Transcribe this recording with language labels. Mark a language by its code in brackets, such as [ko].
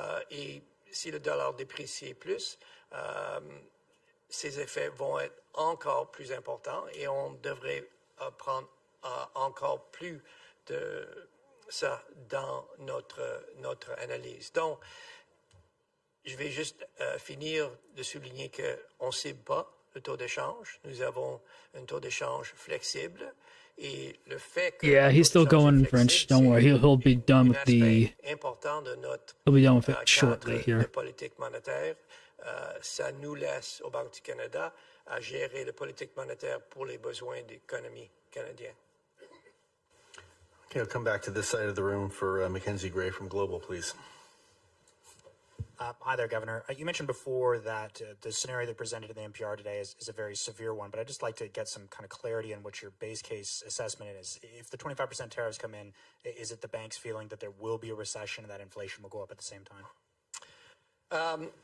[fr] Et si le dollar déprécie plus, ces effets vont être encore plus importants et on devrait prendre encore plus de ça dans notre analyse. Donc, je vais juste finir de souligner qu'on ne sait pas le taux d'échange. Nous avons un taux d'échange flexible. [en] Yeah, he's still going in French. Don't worry, he'll be done with the. He'll be done with it shortly here. [fr] Politique monétaire, ça nous laisse au Banque du Canada à gérer la politique monétaire pour les besoins de l'économie canadienne. [en] Okay, I'll come back to this side of the room for Mackenzie Gray from Global, please. Hi there, Governor. You mentioned before that the scenario that presented in the NPR today is a very severe one, but I'd just like to get some kind of clarity on what your base case assessment is. If the 25% tariffs come in, is it the bank's feeling that there will be a recession and that inflation will go up at the same time?